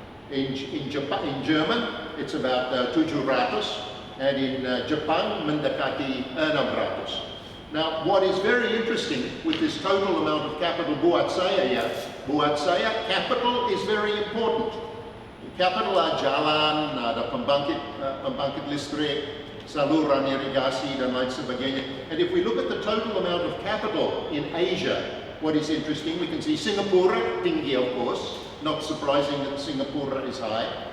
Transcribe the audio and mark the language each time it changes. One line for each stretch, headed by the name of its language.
English: In German, it's about 700, and in Japan, mendekati 600. Now, what is very interesting with this total amount of capital
Indonesian: buat saya,
English: capital is very important.
Indonesian: Capital ada jalan, ada pembangkit listrik, saluran irigasi, dan lain sebagainya.
English: And if we look at the total amount of capital in Asia, what is interesting, we can see Singapore, tinggi of course, not surprising that Singapore is high.